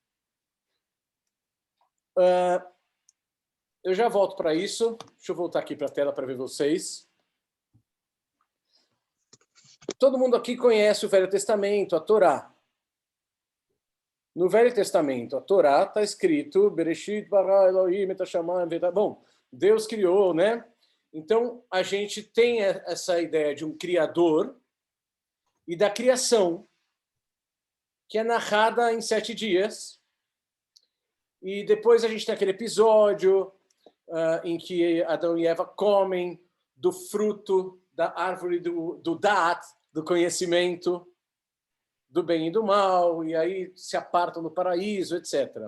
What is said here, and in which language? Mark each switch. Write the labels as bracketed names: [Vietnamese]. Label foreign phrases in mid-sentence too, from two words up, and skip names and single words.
[Portuguese] Eu já volto para isso. Deixa eu voltar aqui para a tela para ver vocês. Todo mundo aqui conhece o Velho Testamento, a Torá. No Velho Testamento, a Torá está escrito [Hebrew] בראשית ברא אלהים את השמים ואת. [Portuguese] Bom, Deus criou, né? Então, a gente tem essa ideia de um criador e da criação, que é narrada em 7 dias. E depois a gente tem aquele episódio em que Adão e Eva comem do fruto da árvore do Da'at, do conhecimento do bem e do mal, e aí se apartam do paraíso, etc.